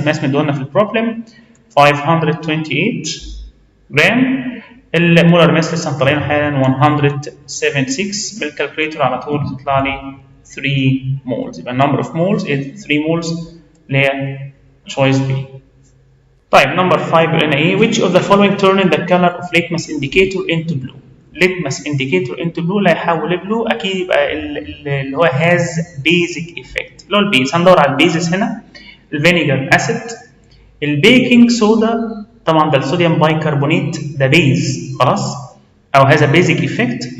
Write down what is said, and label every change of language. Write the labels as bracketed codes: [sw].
[ar] الماس مديهولنا في البروبلم 528 جرام. المولر ماس لسه مطلعينه حالا 176. بالكالكوليتر على طول تطلع لي 3 مولز. يبقى النمبر اوف مولز 3 مولز اللي هي choice B. طيب نمبر 5 بيقول لنا ايه؟ [en] which of the following turn the color of litmus indicator into blue. litmus indicator into blue [ar] لا يحول blue اكيد يبقى اللي هو [en] has basic effect [ar] اللي هو البيز. هندور على البيزس هنا. الفينيجر اسيد. البيكنج صودا طبعا ده الصوديوم بايكربونات ده بيز خلاص او هذا بيزك ايفكت.